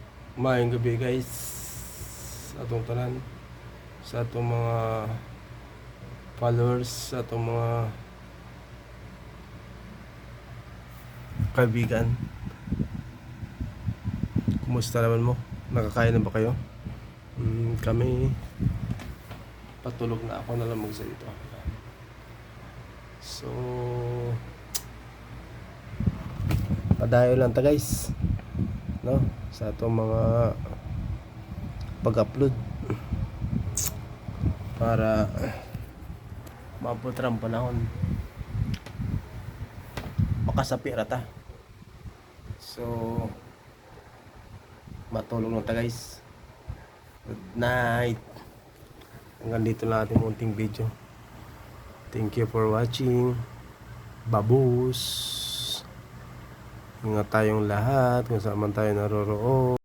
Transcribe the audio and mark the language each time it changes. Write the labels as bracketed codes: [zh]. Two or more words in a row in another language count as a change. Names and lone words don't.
[ceb] Maayong gabi guys sa atong tanan, sa atong mga followers, sa atong mga kaibigan. Kumusta naman mo? Nakakain na ba kayo? [tl] Kami patulog na, ako na lang magsalita. [ceb] So padayo lang ta guys, no? Sa atong mga pag-upload para maabot ra ang panahon makasapi ra ta. So matulog na ta guys. [en] Good night. [tl] Hanggang dito lang ating munting video. [en] Thank you for watching. Babus. [tl] Ingat tayong lahat kung saan man tayo naroroon.